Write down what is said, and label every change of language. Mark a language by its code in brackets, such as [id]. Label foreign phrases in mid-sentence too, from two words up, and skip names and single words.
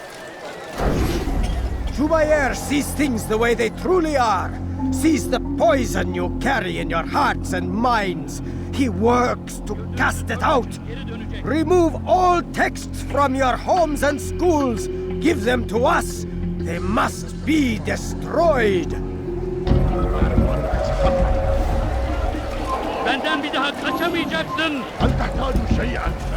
[en] Jubair sees things the way they truly are, sees the poison you carry in your hearts and minds. He works to cast it out. Remove all texts from your homes and schools. Give them to us. They must be destroyed. [tr] Benden bir daha kaçamayacaksın. [ar] هل تحتاج شيئا؟